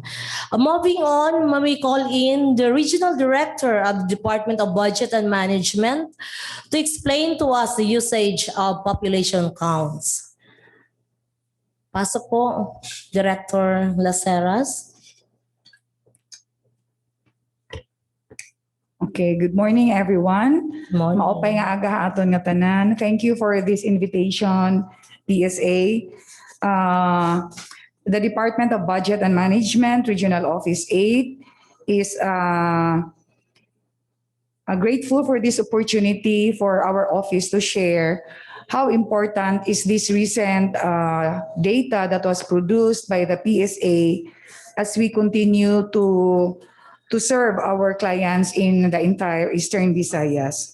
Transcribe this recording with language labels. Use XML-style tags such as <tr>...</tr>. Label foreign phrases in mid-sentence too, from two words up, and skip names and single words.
<en>Moving on, may we call in the Regional Director of the Department of Budget and Management to explain to us the usage of population counts.</en> <tl>Pasok po, Director Laceras.</tl> <en>Okay, good morning everyone. Morning.</en> <war>Maopay nga aga aton nga tanan.</war> <en>Thank you for this invitation, PSA. The Department of Budget and Management, Regional Office 8, is grateful for this opportunity for our office to share how important is this recent data that was produced by the PSA as we continue to serve our clients in the entire Eastern Visayas.</en>